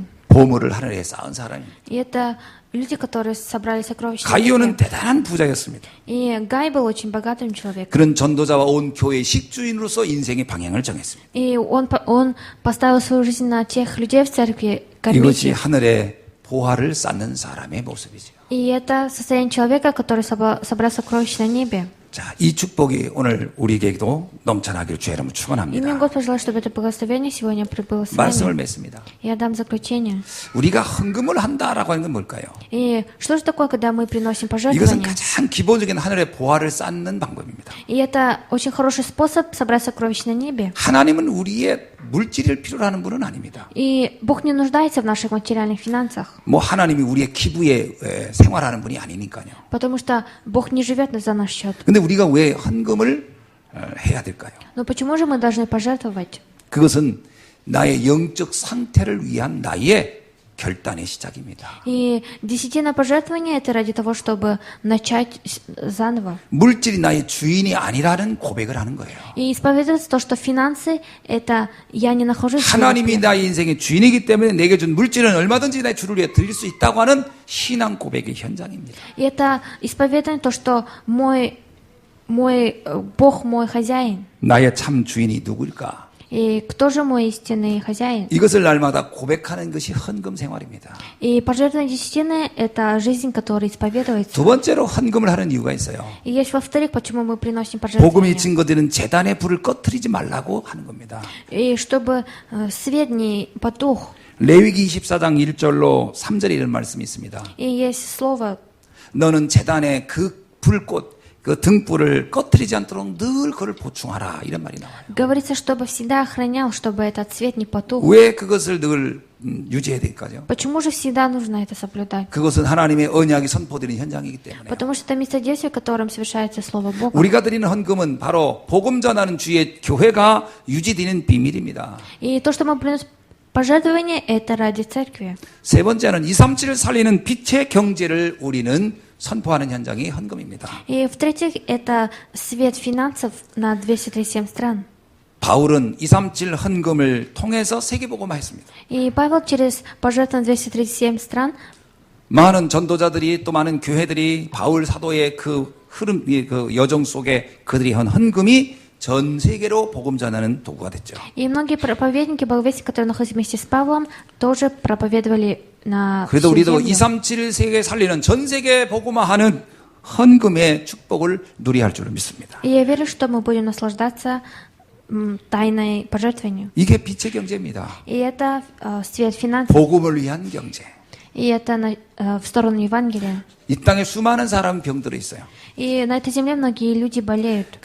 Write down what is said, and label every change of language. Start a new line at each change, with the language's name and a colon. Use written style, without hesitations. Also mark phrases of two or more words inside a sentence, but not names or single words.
Korean: 보물을 하늘에 쌓은 사람입니다.
Russian: И это люди, которые собрали сокровища на
Korean: 가이오는
Russian: небе.
Korean: 대단한 부자였습니다.
Russian: И Гай был очень богатым человеком.
Korean: 그런 전도자와 온 교회의 식주인으로서 인생의 방향을 정했습니다.
Russian: И он поставил свою жизнь на тех людей в церкви, кормить
Korean: 이것이
Russian: их.
Korean: 하늘에 보화를 쌓는 사람의 모습이죠.
Russian: И это состояние человека, который собрал сокровища на небе.
Korean: 자, 이 축복이 오늘 우리에게도 넘쳐나기를 주의 이름으로
Russian: И мне
Korean: 축원합니다.
Russian: Господь желает, чтобы это благословение сегодня прибыло с
Korean: 말씀을
Russian: вами.
Korean: 맺습니다.
Russian: Я дам заключение.
Korean: 우리가 헌금을 한다라고 하는 건 뭘까요?
Russian: И что же такое, когда мы приносим
Korean: 이것은
Russian: пожертвования?
Korean: 가장 기본적인 하늘의 보화를 쌓는 방법입니다.
Russian: И это очень хороший способ собрать сокровища на небе.
Korean: 하나님은 우리의 물질을 필요로 하는 분은 아닙니다.
Russian: И Бог не нуждается в наших материальных финансах,
Korean: 뭐 하나님이 우리의 기부에 생활하는 분이 아니니까요.
Russian: потому что Бог не живет за наш счет.
Korean: 근데 우리가 왜 헌금을 해야 될까요?
Russian: Но почему же мы должны пожертвовать?
Korean: 그것은 나의 영적 상태를 위한 나의 결단의 시작입니다.
Russian: И десятина пожертвования – это ради того, чтобы начать заново.
Korean: 물질이 나의 주인이 아니라는 고백을 하는 거예요.
Russian: И исповедовать то, что финансы – это я не нахожусь в
Korean: 하나님이
Russian: Божьем.
Korean: 나의 인생의 주인이기 때문에 내게 준 물질은 얼마든지 내 주를 위해 드릴 수 있다고 하는 신앙 고백의 현장입니다.
Russian: И это исповедание то, что мой Бог мой хозяин.
Korean: 나의 참 주인이 누구일까?
Russian: И кто же мой истинный хозяин?
Korean: 이것을 날마다 고백하는 것이 헌금 생활입니다.
Russian: И пожертвование десятины – это жизнь, которая исповедуется.
Korean: 두 번째로 헌금을 하는 이유가 있어요.
Russian: И есть во-вторых, почему мы приносим
Korean: 복음이
Russian: пожертвования.
Korean: 증거되는 재단의 불을 꺼뜨리지 말라고 하는 겁니다.
Russian: И чтобы свет не потух.
Korean: 레위기 24장 1절로 3절에 이런 말씀이 있습니다.
Russian: И есть слово,
Korean: 너는 재단의 그 불꽃, 그 등불을 꺼뜨리지 않도록 늘 그를 보충하라. 이런 말이 나와요.
Russian: говорится, чтобы всегда охранял, чтобы этот свет не потух.
Korean: 왜 그것을 늘 유지해야 될까요?
Russian: Почему же всегда нужно это соблюдать?
Korean: 그것은 하나님의 언약이 선포되는 현장이기 때문에.
Russian: Потому что это место действия, в котором совершается Слово Бога.
Korean: 우리가 드리는 헌금은 바로 복음 전하는 주의 교회가 유지되는 비밀입니다.
Russian: И то, что мы приносим пожертвование, это ради церкви.
Korean: 세 번째는 237을 살리는 빛의 경제를 우리는 선포하는 현장이 헌금입니다.
Russian: И в-третьих, это свет финансов на 237 стран.
Korean: 바울은 237 헌금을 통해서 세계복음화했습니다.
Russian: И Павел через пожертвование 237 стран
Korean: 많은 전도자들이 또 많은 교회들이 바울 사도의 그 흐름, 그 여정 속에 그들이 한 헌금이 전 세계로 복음 전하는 도구가 됐죠.
Russian: И многие проповедники, благовестники, которые находились вместе с Павлом, тоже проповедовали на
Korean: 그래도
Russian: всю
Korean: 우리도
Russian: землю.
Korean: 237 세계 살리는 전 세계 복음화하는 헌금의 축복을 누리할 줄을 믿습니다.
Russian: И я верю, что мы будем наслаждаться тайной пожертвованию.
Korean: 이게 빛의 경제입니다.
Russian: И это свет финансов.
Korean: 복음을 위한 경제.
Russian: И это в сторону Евангелия.
Korean: 이 땅에 수많은 사람 병들어 있어요.
Russian: И на этой земле многие люди болеют.